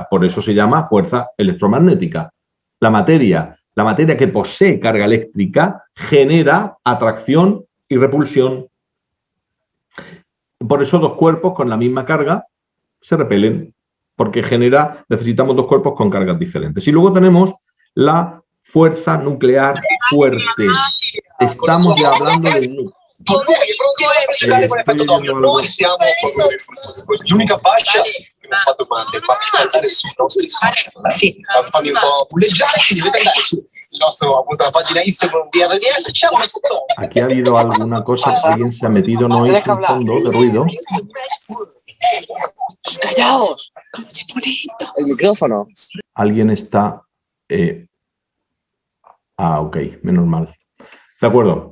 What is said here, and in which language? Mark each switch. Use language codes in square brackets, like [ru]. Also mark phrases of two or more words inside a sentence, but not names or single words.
[es] Por eso se llama fuerza electromagnética. La materia que posee carga eléctrica genera atracción y repulsión. Por eso 2 cuerpos con la misma carga se repelen, porque necesitamos 2 cuerpos con cargas diferentes. Y luego tenemos la fuerza nuclear fuerte. Estamos ya hablando de... [it] Noi siamo l'unica fascia che ho fatto quante andare sui nostri social. Sì, fammi un po' bulleggiare, quindi dovete andare su il nostro, appunto, la pagina Instagram di RDS. [es] Aquí ha habido alguna cosa que alguien se ha metido, no es un fondo de ruido. ¡Callaos! ¿Cómo se pone esto? El micrófono. Alguien está... ok, menos mal. De acuerdo.